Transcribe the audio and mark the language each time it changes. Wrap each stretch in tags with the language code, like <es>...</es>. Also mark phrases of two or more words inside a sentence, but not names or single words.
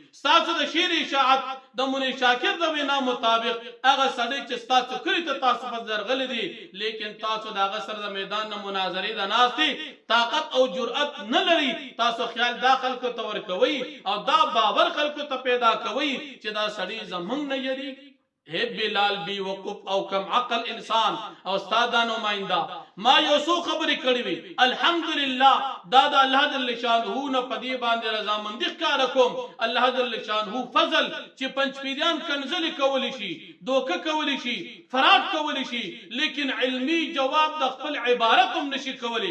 <ps>ستاسو د شعر اشاعت د منیر شاکر د وینا مطابق هغه سړی چې ستاسو کلي ته تاسو په درغلي دي لیکن تاسو د هغه سره د میدان نه مناظرې د ناست دي طاقت او جرأت نه لري. تاسو خیال دا خلکو ته ورکوئ او دا باور خلکو ته پیدا کوئ چې دا سړی زمونږ نه یریږي. ہے بلال بی وقف او کم عقل انسان او استادا نمائندہ ما یوسو خبر کړی وی الحمدلله دا د</ps> <ar>الله جل شانه</ar> <ps>نه پدی باندې رضامندی ښکار کوم.</ps> <ar>الله جل شانه</ar> <ps>فضل چې پنځپیریان کنزل کولی شي دوکه کولی شي فراد کولی شي لیکن علمی جواب د خپل عبارت هم نشي کولی.</ps>